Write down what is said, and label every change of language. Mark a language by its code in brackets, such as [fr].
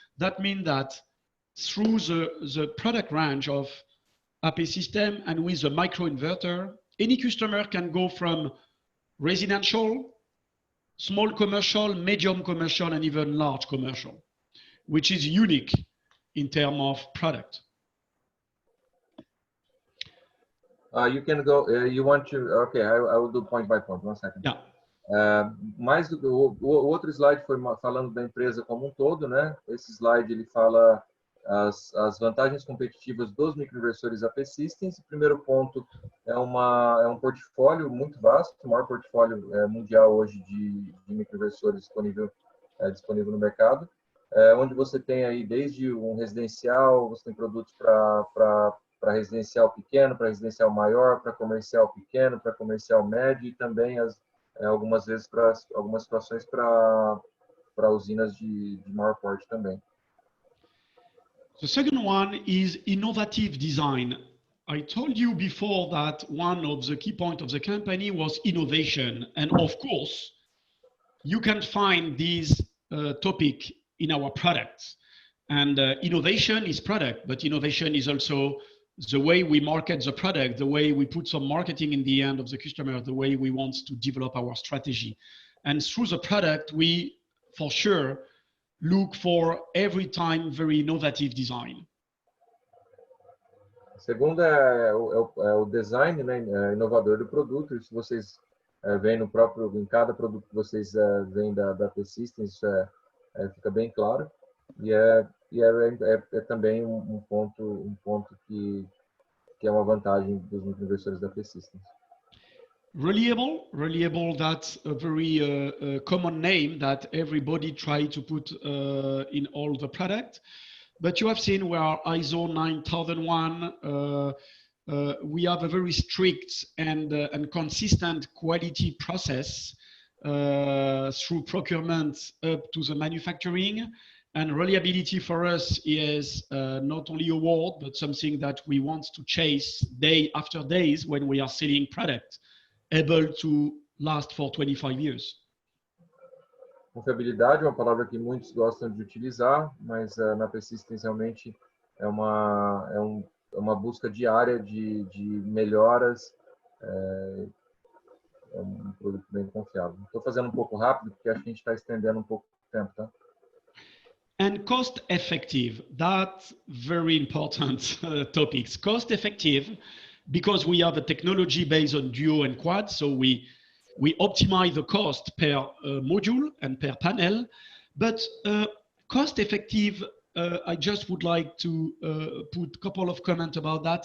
[en] That means that through the product range of APsystems and with the microinverter, any customer can go from residential, small commercial, medium commercial, and even large commercial, which is unique in terms of product. You can go, you want to, okay, I will do point by point, 1 second. Yeah. [pt] Mais o outro slide foi falando da empresa como um todo, né? Esse slide ele fala as vantagens competitivas dos microinversores APsystems. O primeiro ponto é um portfólio muito vasto, o maior portfólio mundial hoje de microinversores disponível no mercado, onde você tem aí desde um residencial, você tem produtos para residencial pequeno, para residencial maior, para comercial pequeno, para comercial médio e também algumas vezes para algumas situações para para usinas de maior porte também. [en] The second one is innovative design. I told you before that one of the key points of the company was innovation. And of course, you can find this topic in our products. And innovation is product, but innovation is also the way we market the product, the way we put some marketing in the end of the customer, the way we want to develop our strategy. And through the product, we, for sure, look for every time very innovative design. [pt] Segundo é o design, né, inovador do produto. Isso vocês veem no próprio, em cada produto que vocês veem da APsystems, isso fica bem claro. E é também um ponto que é uma vantagem dos microinversores da APsystems. [en] Reliable, that's a very common name that everybody try to put in all the product. But you have seen we are ISO 9001. We have a very strict and consistent quality process through procurement up to the manufacturing. And reliability for us is not only a word, but something that we want to chase day after days when we are selling product, able to last for 25 years. [pt] Confiabilidade é uma palavra que muitos gostam de utilizar, mas na APsystems realmente é uma busca diária de melhoras. É um produto bem confiável. Estou fazendo um pouco rápido porque acho que a gente está estendendo um pouco o tempo, tá? [en] And cost effective, that's very important topics. Cost effective, because we have a technology based on duo and quad, so we optimize the cost per module and per panel. But cost effective, I just would like to put a couple of comments about that.